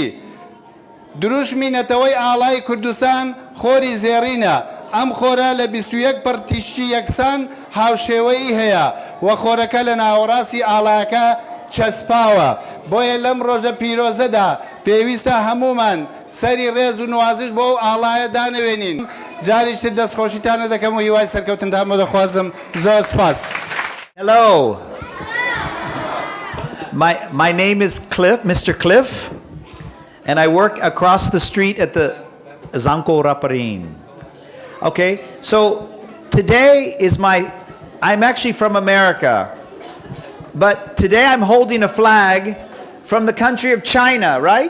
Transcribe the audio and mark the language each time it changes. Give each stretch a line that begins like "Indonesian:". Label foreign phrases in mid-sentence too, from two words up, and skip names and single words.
Central Kurdish: دروشمی نەتەوەی ئاڵای کوردستان خۆری زێڕینە ئەم خۆرە لە 21 پڕتیشتی یەکسان هاوشێوەیی هەیە وە خۆرەکە لە ناوەڕاستی ئاڵایەکە چەسپاوە بۆیە لەم ڕۆژە پیرۆزەدا پێویستە هەمومان سەری ڕێز و نوازش بۆ ئەو ئاڵایە دانەوێنین جاریشتر دەستخۆشیتانە دەکەم و هیوای سەرکەوتندا دەخوازم زۆر سپاس.
English: Hello. My name is Cliff, Mr. Cliff, and I work across the street at the Zanko Raparin. Okay, so today is I'm actually from America, but today I'm holding a flag from the country of China, right?